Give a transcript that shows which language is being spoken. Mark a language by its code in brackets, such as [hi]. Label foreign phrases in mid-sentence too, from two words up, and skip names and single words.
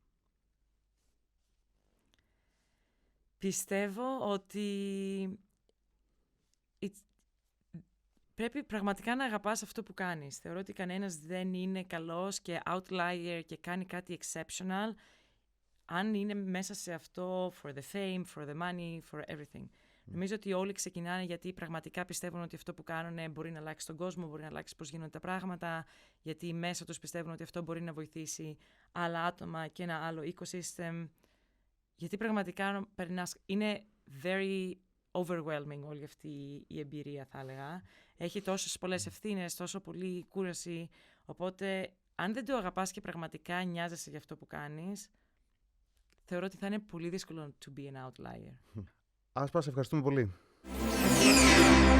[el] Πιστεύω ότι πρέπει πραγματικά να αγαπάς αυτό που κάνεις. Θεωρώ ότι κανένας δεν είναι καλός και outlier και κάνει κάτι exceptional αν είναι μέσα σε αυτό [en] for the fame, for the money, for everything. [el] Νομίζω ότι όλοι ξεκινάνε γιατί πραγματικά πιστεύουν ότι αυτό που κάνουν μπορεί να αλλάξει τον κόσμο, μπορεί να αλλάξει πώς γίνονται τα πράγματα, γιατί μέσα τους πιστεύουν ότι αυτό μπορεί να βοηθήσει άλλα άτομα και ένα άλλο ecosystem. Γιατί πραγματικά είναι [en] very overwhelming [el] όλη αυτή η εμπειρία, θα έλεγα. Έχει τόσες πολλές ευθύνες, τόσο πολλή κούραση. Οπότε, αν δεν το αγαπάς και πραγματικά νοιάζεσαι για αυτό που κάνεις, θεωρώ ότι θα είναι πολύ δύσκολο [en] to be an outlier. [el] Άσπα, σε ευχαριστούμε πολύ.